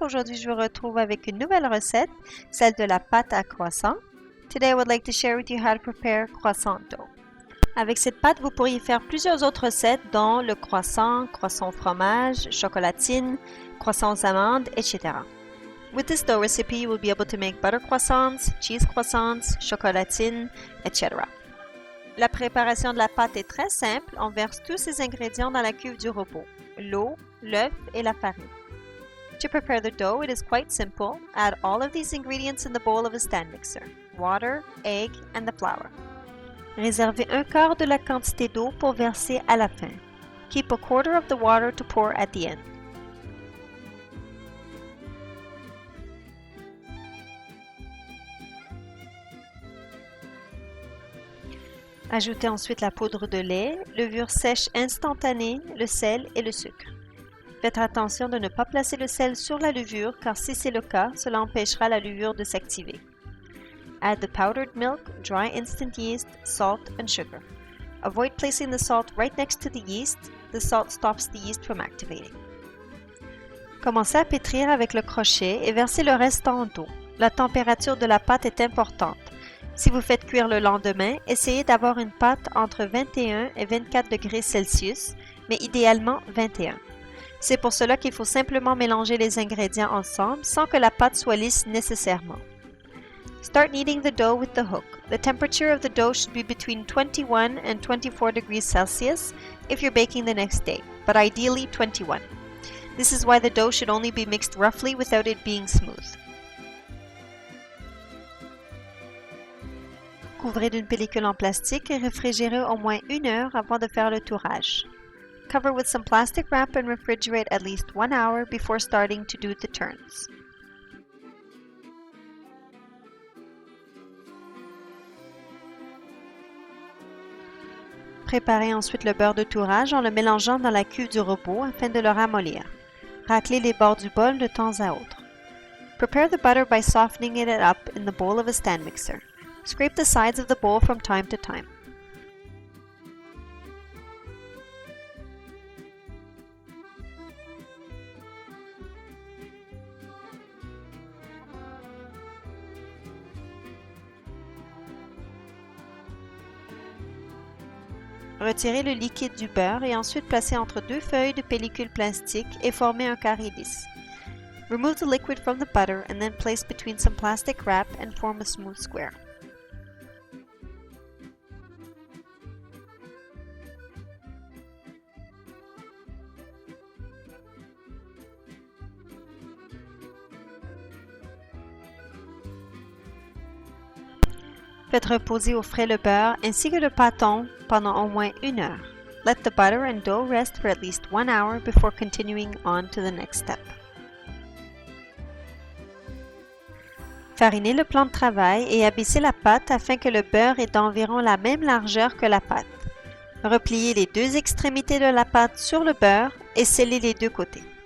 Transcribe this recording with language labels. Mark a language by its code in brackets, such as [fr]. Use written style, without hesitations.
[fr] Aujourd'hui, je vous retrouve avec une nouvelle recette, celle de la pâte à croissant. [en] Today, I would like to share with you how to prepare croissant dough. [fr] Avec cette pâte, vous pourriez faire plusieurs autres recettes, dont le croissant, croissant au fromage, chocolatine, croissant aux amandes, etc. [en] With this dough recipe, you will be able to make butter croissants, cheese croissants, chocolatine, etc. [fr] La préparation de la pâte est très simple. On verse tous ces ingrédients dans la cuve du robot: l'eau, l'œuf et la farine. [en] To prepare the dough, it is quite simple. Add all of these ingredients in the bowl of a stand mixer: water, egg, and the flour. [fr] Réservez un quart de la quantité d'eau pour verser à la fin. [en] Keep a quarter of the water to pour at the end. [fr] Ajoutez ensuite la poudre de lait, levure sèche instantanée, le sel et le sucre. Faites attention de ne pas placer le sel sur la levure, car si c'est le cas, cela empêchera la levure de s'activer. [en] Add the powdered milk, dry instant yeast, salt and sugar. Avoid placing the salt right next to the yeast. The salt stops the yeast from activating. [fr] Commencez à pétrir avec le crochet et versez le restant d'eau. La température de la pâte est importante. Si vous faites cuire le lendemain, essayez d'avoir une pâte entre 21 et 24 degrés Celsius, mais idéalement 21. C'est pour cela qu'il faut simplement mélanger les ingrédients ensemble sans que la pâte soit lisse nécessairement. [en] Start kneading the dough with the hook. The temperature of the dough should be between 21 and 24 degrees Celsius if you're baking the next day, but ideally 21. This is why the dough should only be mixed roughly without it being smooth. [fr] Couvrez d'une pellicule en plastique et réfrigérez au moins 1 heure avant de faire le tourage. [en] Cover with some plastic wrap and refrigerate at least 1 hour before starting to do the turns. [fr] Préparez ensuite le beurre de tourage en le mélangeant dans la cuve du robot afin de le ramollir. Raclez les bords du bol de temps à autre. [en] Prepare the butter by softening it up in the bowl of a stand mixer. Scrape the sides of the bowl from time to time. [fr] Retirez le liquide du beurre et ensuite placez entre 2 feuilles de pellicule plastique et formez un carré lisse. [en] Remove the liquid from the butter and then place between some plastic wrap and form a smooth square. [fr] Faites reposer au frais le beurre ainsi que le pâton pendant au moins 1 heure. [en] Let the butter and dough rest for at least 1 hour before continuing on to the next step. [fr] Farinez le plan de travail et abaissez la pâte afin que le beurre ait d'environ la même largeur que la pâte. Repliez les 2 extrémités de la pâte sur le beurre et scellez les 2 côtés.